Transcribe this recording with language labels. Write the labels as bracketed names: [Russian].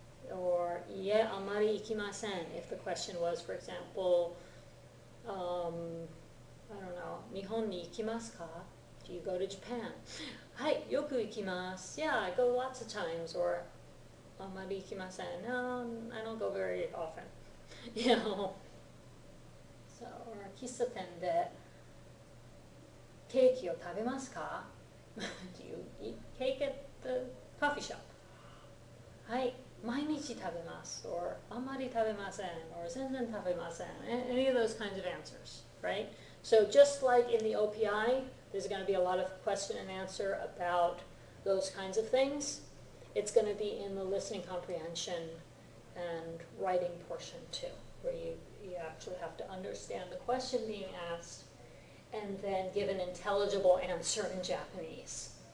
[Japanese] Or, いえ、あまり行きません. [English] If the question was, for example, I don't know, [Japanese] 日本に行きますか? [English] Do you go to Japan? [Japanese] はい、よく行きます. [English] Yeah, I go lots of times. [Japanese] Or, あまり行きません. [English] No, I don't go very often. You know. [Japanese] So, or, 喫茶店でケーキを食べますか? [English] Do you eat cake at the coffee shop? [Japanese] はい、毎日食べます [English] or [Japanese] あまり食べません [English] or [Japanese] 全然食べません [English] any of those kinds of answers, right? So just like in the OPI, there's going to be a lot of question and answer about those kinds of things. It's going to be in the listening comprehension and writing portion too, where you actually have to understand the question being asked and then give an intelligible answer in Japanese.